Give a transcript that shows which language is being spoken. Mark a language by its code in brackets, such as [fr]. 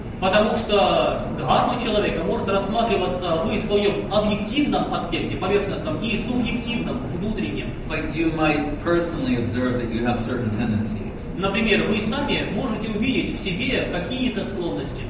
[ru] Потому что дхарма человека может рассматриваться в своем объективном аспекте, поверхностном, и субъективном, внутреннем. [en] Like you might personally observe that you have certain tendencies. [ru] Например, вы сами можете увидеть в себе какие-то склонности,